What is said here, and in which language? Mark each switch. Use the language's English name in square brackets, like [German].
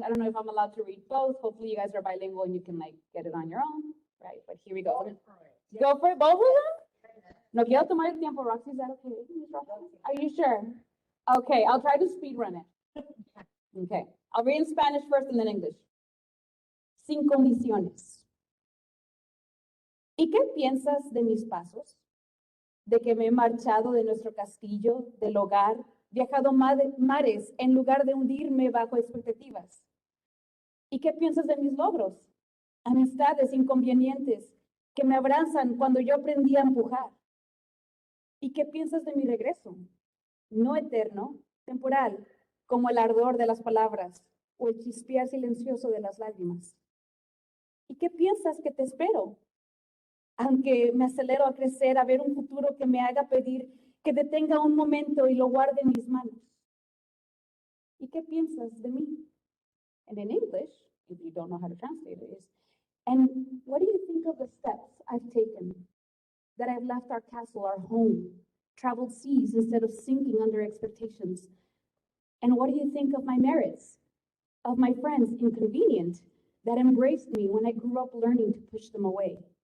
[English] I don't know if I'm allowed to read both. Hopefully you guys are bilingual and you can like get it on your own, right? But here we go. Go for it, both of them? [Spanish] No quiero tomar el tiempo, [English] Roxy, is that okay? Are you sure? Okay, I'll try to speed run it. Okay, I'll read in Spanish first and then English. [Spanish] Sin condiciones. ¿Y qué piensas de mis pasos? De que me he marchado de nuestro castillo, del hogar, viajado mares en lugar de hundirme bajo expectativas. ¿Y qué piensas de mis logros? Amistades inconvenientes que me abrazan cuando yo aprendí a empujar. ¿Y qué piensas de mi regreso? No eterno, temporal, como el ardor de las palabras o el chispear silencioso de las lágrimas. ¿Y qué piensas que te espero? Aunque me acelero a crecer, a ver un futuro que me haga pedir que detenga un momento y lo guarde en mis manos. ¿Y qué piensas de mí? [English] And in English, if you don't know how to translate it, is, and what do you think of the steps I've taken? That I've left our castle, our home, traveled seas instead of sinking under expectations. And what do you think of my merits? Of my friends, inconvenient, that embraced me when I grew up learning to push them away?